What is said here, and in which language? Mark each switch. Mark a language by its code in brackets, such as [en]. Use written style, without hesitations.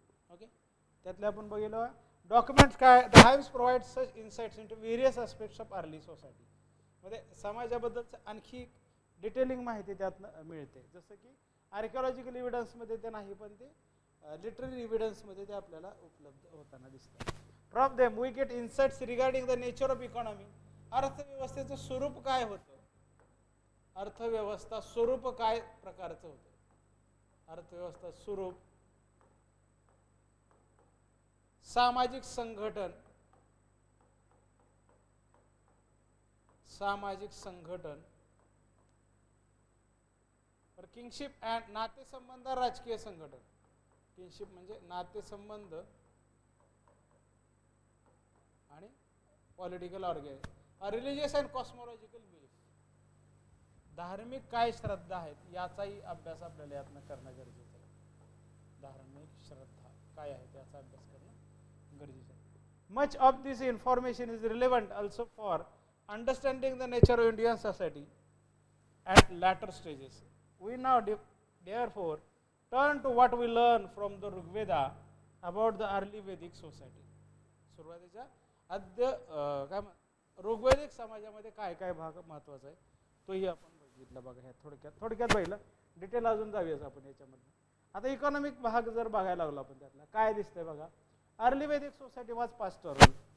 [mr] Okay, त्यातले आपण बघितलं डॉक्युमेंट्स काय. [en] The hives provide such insights into various aspects of early society. [mr] मध्ये समाजाबद्दलचं आणखी डिटेलिंग माहिती त्यातनं मिळते. जसं की आर्किओलॉजिकल एव्हिडन्समध्ये ते नाही, पण ते लिटररी एव्हिडन्समध्ये ते आपल्याला उपलब्ध होताना दिसतं. [en] From them we get insights regarding the nature of economy. [mr] अर्थव्यवस्थेचं स्वरूप काय होतं, अर्थव्यवस्था स्वरूप काय प्रकारचं होतं, अर्थव्यवस्था स्वरूप, सामाजिक संघटन, सामाजिक संघटन, किंगशिप अँड नातेसंबंध, राजकीय संघटन. किंगशिप म्हणजे नातेसंबंध आणि political organisation. [en] religious and cosmological belief, [mr] धार्मिक काय श्रद्धा आहेत याचाही अभ्यास आपल्याला यातनं करणं गरजेचं आहे. धार्मिक श्रद्धा काय आहे त्याचा अभ्यास करणं गरजेचं आहे. [en] Much of this information is relevant also for understanding the nature of Indian society at later stages. We now therefore turn to what we learn from the Rigveda about the early Vedic society. [mr] सुरुवातीच्या काय ऋग्वेदिक समाजामध्ये काय काय भाग महत्त्वाचा आहे तोही आपण बघितला बघा. ह्या थोडक्यात पाहिलं, डिटेल अजून जाऊयाच आपण याच्यामध्ये. आता इकॉनॉमिक भाग जर बघायला लागलो आपण त्यातला काय दिसतंय बघा. [en] Early Vedic society was pastoral.